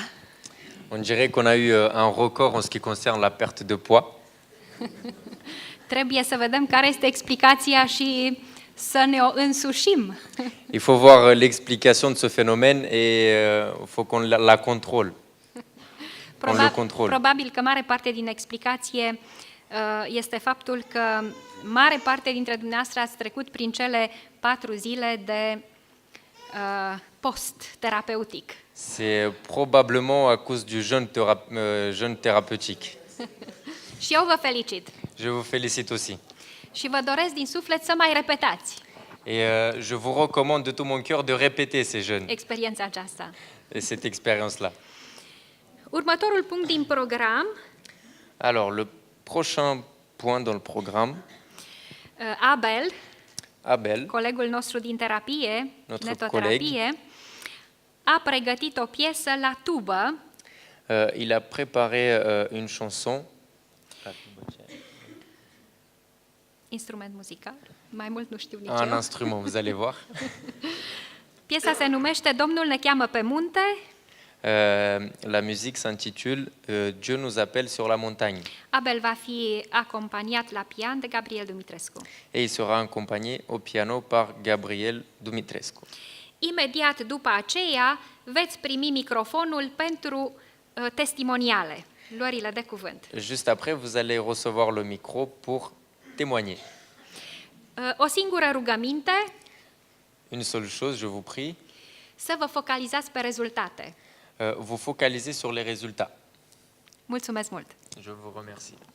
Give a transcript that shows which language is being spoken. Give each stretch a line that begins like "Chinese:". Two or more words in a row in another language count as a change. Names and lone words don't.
French: On dirait qu'on a eu un record en ce qui concerne la perte de poids.
Romanian: Trebuie să vedem care este explicația și să ne o însușim.
French: Il faut voir l'explication de ce phénomène et il faut qu'on la contrôle. On le contrôle.
Romanian: Probabil că mare parte din explicație este faptul că mare parte dintre dumneavoastră ați trecut prin cele 4 zile de post terapeutic.
French: C'est probablement à cause du jeûne thérapeutique.
Romanian: Și eu vă felicit.
French: Je vous félicite aussi.
Romanian: Și vă doresc din suflet să mai repetați
French: Et je vous recommande de tout mon cœur de répéter ces jeûnes
Romanian: experiența aceasta.
French: et cette expérience-là.
Romanian: Următorul punct din program,
French: Alors, le prochain point dans le programme,
Romanian: Abel, colegul nostru din terapie,
French: Notre
Romanian: netoterapie, a pregătit o piesă la tubă
French: il a préparé une chanson.
Romanian: instrument muzical, mai mult nu știu nici
French: Un
Romanian: eu.
French: instrument, vous allez voir.
Romanian: Piesa se numește Domnul ne cheamă pe munte.
French: La musique s'intitule Dieu nous appelle sur la montagne.
Romanian: Abel va fi acompaniat la pian de Gabriel Dumitrescu.
French: Et il sera accompagné au piano par Gabriel Dumitrescu.
Romanian: Imediat după aceea veți primi microfonul pentru testimoniale, luările de cuvânt.
French: Juste après, vous allez recevoir le micro pour témoigner.
Romanian: O singură rugăminte,
French: Une seule chose, je vous prie,
Romanian: să vă focalizați pe rezultate.
French: vous focalisez sur les résultats.
Romanian: Mulțumesc mult!
French: Je vous remercie.